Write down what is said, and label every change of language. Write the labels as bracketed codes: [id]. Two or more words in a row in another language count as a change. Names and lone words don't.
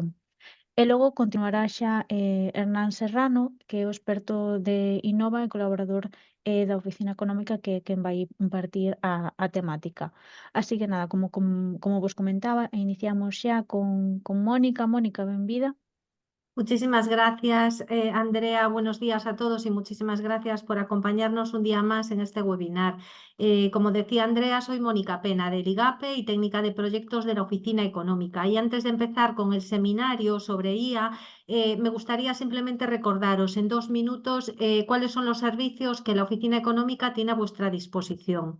[gl] E logo continuará xa Hernán Serrano, que é o experto de Innova e colaborador da Oficina Económica quen vai impartir a temática. Así que nada, como vos comentaba, iniciamos xa con Mónica. Mónica, benvida. [es] Muchísimas gracias, Andrea. Buenos días a todos y muchísimas gracias por acompañarnos un día más en este webinar. Como decía Andrea, soy Mónica Pena del IGAPE y técnica de proyectos de la Oficina Económica. Y antes de empezar con el seminario sobre IA, me gustaría simplemente recordaros en 2 minutos cuáles son los servicios que la Oficina Económica tiene a vuestra disposición.